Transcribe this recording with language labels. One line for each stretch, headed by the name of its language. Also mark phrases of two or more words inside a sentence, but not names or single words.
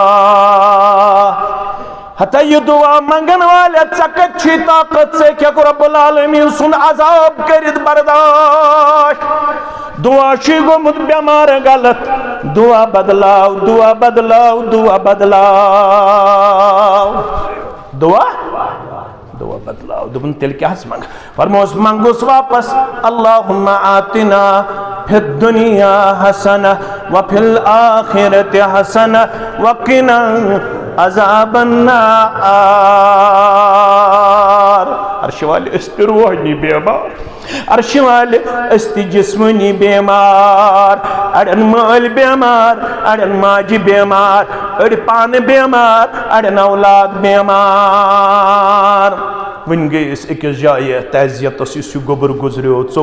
Kashmiri: ہتا یہ دعا منگن والے ژےٚ کتہِ چھُے طاقت ژٕ ہیٚککھ
Arabic: رب العالمین
Kashmiri: سُنٛد عذاب کٔرِتھ برداشت دعا چھُے گوٚمُت بٮ۪مار غلط دعا بدلاو دعا بدلاو دعا بدلاو دعا بدلاو دوٚپُن تیٚلہِ کیٛاہ حظ منگ فرموس منگوس واپس
Arabic: اللہُمَّ آتِنا فِی الدُّنیا حسنہ وفی الآخرۃ حسنہ وقنا عذاب النار
Kashmiri: عرش والے أسۍ تہِ روحٲنی بیمار عرش والے أسۍ تہِ جسمٲنی بیمار اڑٮ۪ن مٲلۍ بیمار اڑٮ۪ن ماجہِ بیمار أڑۍ پانہٕ بیمار اڑٮ۪ن اولاد بیمار وٕنۍ گٔے أسۍ أکِس جایہِ تعزیتس یُس یہِ گوٚبُر گُزریو 24